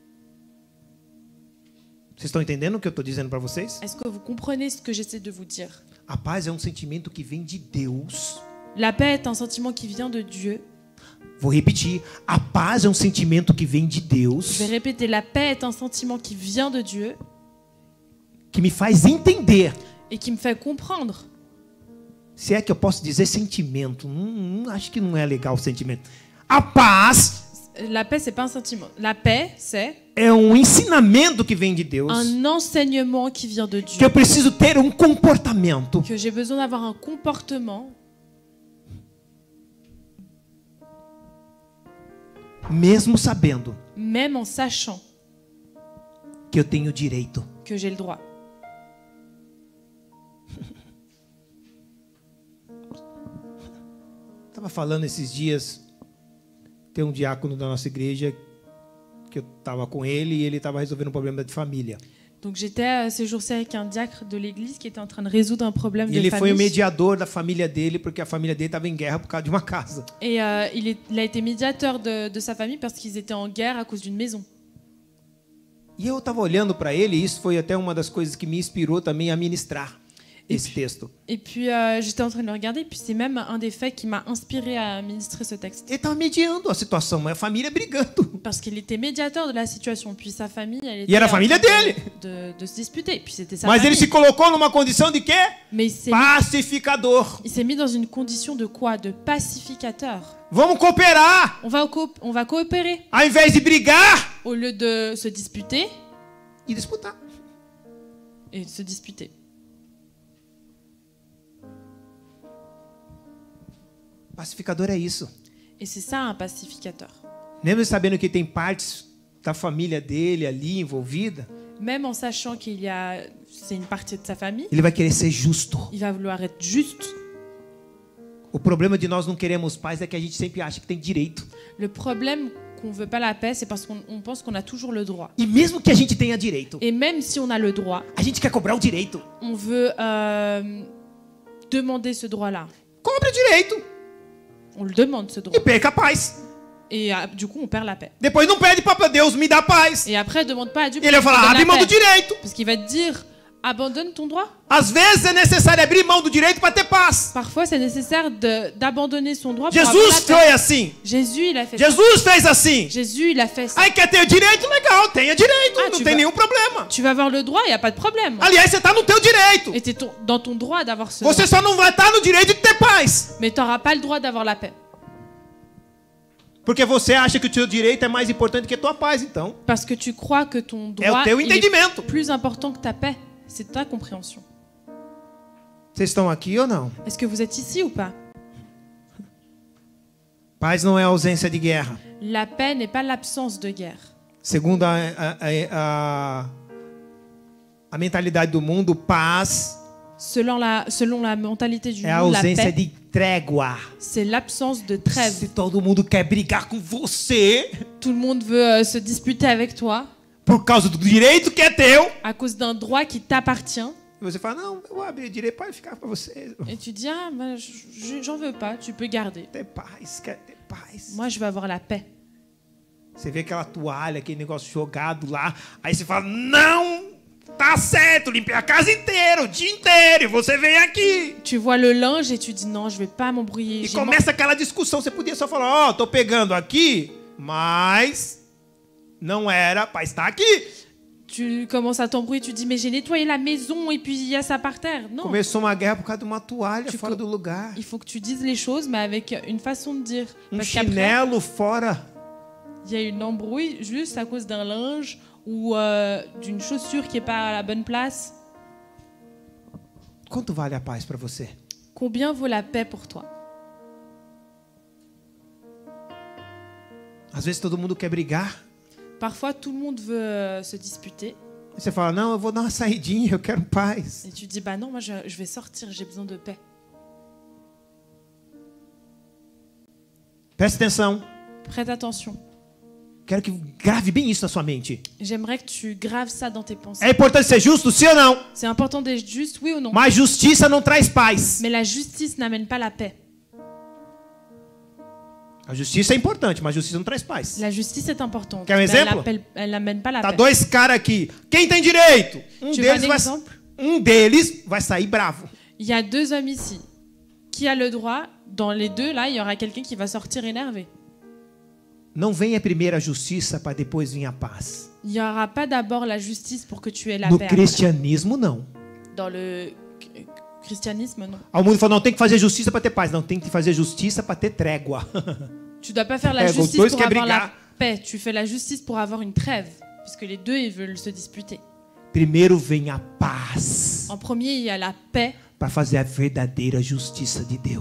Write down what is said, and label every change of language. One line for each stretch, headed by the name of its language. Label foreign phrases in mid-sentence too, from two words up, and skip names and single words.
Portuguese: Vocês estão entendendo o que eu estou dizendo para vocês?
French: Est-ce que vous comprenez ce que j'essaie de vous dire?
Portuguese: A paz é um sentimento que vem de Deus.
French: La paix est un sentiment qui vient de Dieu.
Portuguese: Vou repetir. A paz é um sentimento que vem de Deus.
French: Je vais répéter, la paix est un sentiment qui vient de Dieu.
Portuguese: Que me faz entender.
French: Et qui me fait comprendre.
Portuguese: Se é que eu posso dizer sentimento. Acho que não é legal o sentimento. A paz...
French: La paix, c'est pas un sentiment. La paix, c'est...
Portuguese: É um ensinamento que vem de Deus.
French: Un enseignement qui vient de Dieu.
Portuguese: Que eu preciso ter um comportamento.
French: Que j'ai besoin d'avoir un comportement.
Portuguese: Mesmo sabendo.
French: Même en sachant.
Portuguese: Que eu tenho direito.
French: Que j'ai le droit.
Portuguese: Estava falando esses dias. Tem um diácono da nossa igreja que eu estava com ele e ele estava resolvendo um problema de família.
French: Donc j'étais ces jours-ci avec un diacre de l'église qui était en train de résoudre un problème de famille.
Portuguese: Ele foi o mediador da família dele porque a família dele estava em guerra por causa de uma casa.
French: Et il a été médiateur de sa famille parce qu'ils étaient en guerre à cause d'une maison.
Portuguese: E eu estava olhando para ele e isso foi até uma das coisas que me inspirou também a ministrar esse texto.
French: Et puis j'étais en train de le regarder, et puis c'est même un des faits qui m'a inspiré à ministrer ce texte.
Portuguese: Ele estava mediando a situação, mas a família brigando.
French: Parce qu'il était médiateur de la situation, puis sa famille, elle était
Portuguese: e era a família dele.
French: De se disputer, puis c'était sa
Portuguese: mas
French: famille.
Portuguese: Ele se colocou numa condição de quê?
French: Mais
Portuguese: pacificador.
French: Il s'est mis dans une condition de quoi? De pacificateur.
Portuguese: Vamos cooperar.
French: On va coopérer.
Portuguese: Ao invés de brigar.
French: Au lieu de se disputer.
Portuguese: E disputar.
French: Et de se disputer.
Portuguese: Pacificador é isso.
French: Et c'est ça un pacificateur.
Portuguese: Mesmo sabendo que tem partes da família dele ali envolvida.
French: Même en sachant qu'il y a c'est une partie de sa famille.
Portuguese: Ele vai querer ser justo.
French: Il va vouloir être juste.
Portuguese: O problema de nós não queremos paz é que a gente sempre acha que tem direito.
French: Le problème qu'on veut pas la paix, c'est parce qu'on pense qu'on a toujours le droit.
Portuguese: E mesmo que a gente tenha direito.
French: Et même si on a le droit.
Portuguese: A gente quer cobrar o direito.
French: On veut demander ce droit-là.
Portuguese: Cobre o direito.
French: On le demande ce droit.
Portuguese: E perca a paz.
French: Et du coup, on perd la paix.
Portuguese: Depois não pede para Deus me dar paz.
French: Et après, demande pas à Dieu.
Portuguese: Ele vai falar, abre mão do direito.
French: Parce qu'il va te dire, abandonne ton droit.
Portuguese: Às vezes é necessário abrir mão do direito para ter paz.
French: Parfois, c'est nécessaire d'abandonner son droit pour avoir
Portuguese: Jesus
French: la paix.
Portuguese: foi assim.
French: Jésus, il a fait
Portuguese: Jesus
French: ça.
Portuguese: fez assim.
French: Jésus, il a fait ça.
Portuguese: Aí quer ter o direito, legal, tenha direito, não tem nenhum problema.
French: Tu vas avoir le droit, il y a pas de problème.
Portuguese: Aliás, você está no teu direito.
French: Et t'es dans ton droit d'avoir ce
Portuguese: Você
French: droit.
Portuguese: só não vai estar no direito de ter paz.
French: Mais tu n'auras pas le droit d'avoir la paix.
Portuguese: Porque você acha que o teu direito é mais importante que a tua paz, então.
French: Parce que tu crois que ton droit
Portuguese: é o teu entendimento.
French: est plus important que ta paix. C'est ta compréhension.
Portuguese: Vocês estão aqui ou não?
French: Est-ce que vous êtes ici ou pas?
Portuguese: Paz não é ausência de guerra.
French: La paix n'est pas l'absence de guerre.
Portuguese: Segundo a mentalidade do mundo, paz
French: selon la mentalité du
Portuguese: é a
French: monde, la
Portuguese: ausência
French: paix,
Portuguese: de trégua.
French: c'est l'absence de trêve.
Portuguese: Se todo mundo quer brigar com você,
French: tout le monde veut se disputer avec toi,
Portuguese: por causa do direito que é teu,
French: à cause d'un droit qui t'appartient,
Portuguese: e você fala, não, eu vou abrir direito para ficar para você.
French: et tu dis, ah, ben, j'en veux pas, tu peux garder.
Portuguese: Ter paz, quer ter paz.
French: Moi, je veux avoir la paix.
Portuguese: Você vê aquela toalha, aquele negócio jogado lá, aí você fala, não, tá certo, limpei a casa inteira, o dia inteiro, e você vem aqui.
French: Tu vois le linge et tu dis, non, je vais pas m'embrouiller.
Portuguese: E começa aquela discussão, você podia só falar, ó, tô pegando aqui, mas não era para estar aqui.
French: Tu commences à t'embrouiller, tu dis, mais j'ai nettoyé la maison et puis il y a ça par terre. Non.
Portuguese: Começou uma guerra por causa de uma toalha fora do lugar.
French: Il faut que tu dises les choses, mais avec une façon de dire. Parce
Portuguese: chinelo fora.
French: Il y a une embrouille juste à cause d'un linge ou d'une chaussure qui n'est pas à la bonne place.
Portuguese: Quanto vale a paz para você?
French: Combien vaut la paix pour toi?
Portuguese: Às vezes todo mundo quer brigar.
French: Parfois tout le monde veut se disputer.
Portuguese: Você fala, não, eu vou dar uma saidinha, eu quero paz.
French: Et tu dis, bah non, moi je vais sortir, j'ai besoin de paix.
Portuguese: Preste atenção.
French: Prête attention.
Portuguese: Quero que grave bem isso na sua mente.
French: J'aimerais que tu graves ça dans tes pensées.
Portuguese: É importante ser justo, sim ou não?
French: C'est important d'être juste, oui ou non?
Portuguese: Mas justiça não traz paz.
French: Mais la justice n'amène pas la paix.
Portuguese: A justiça é importante, mas a justiça não traz paz.
French: La justice est importante.
Portuguese: Quer um mais exemplo?
French: Elle n'amène pas la
Portuguese: Tá
French: paix.
Portuguese: dois caras aqui. Quem tem direito?
French: Tu veux un exemple?
Portuguese: Um deles vai sair bravo.
French: Il y a deux hommes ici. Qui a le droit? Dans les deux, là, il y aura quelqu'un qui va sortir énervé.
Portuguese: Não venha primeiro a justiça para depois vir a paz.
French: Il n'y aura pas d'abord la justice pour que tu aies la
Portuguese: No
French: paix.
Portuguese: cristianismo, não.
French: Dans le christianisme, non.
Portuguese: O mundo fala, não, tem que fazer justiça para ter paz. Não, tem que fazer justiça para ter trégua.
French: Tu dois pas faire la
Portuguese: Os
French: justice
Portuguese: dois
French: pour
Portuguese: querem
French: avoir la
Portuguese: brigar.
French: paix. Tu fais la justice pour avoir une trêve. Puisque les deux, ils veulent se disputer.
Portuguese: Primeiro vem a paz
French: En premier, il y a la paix
Portuguese: para fazer a verdadeira justiça de Deus.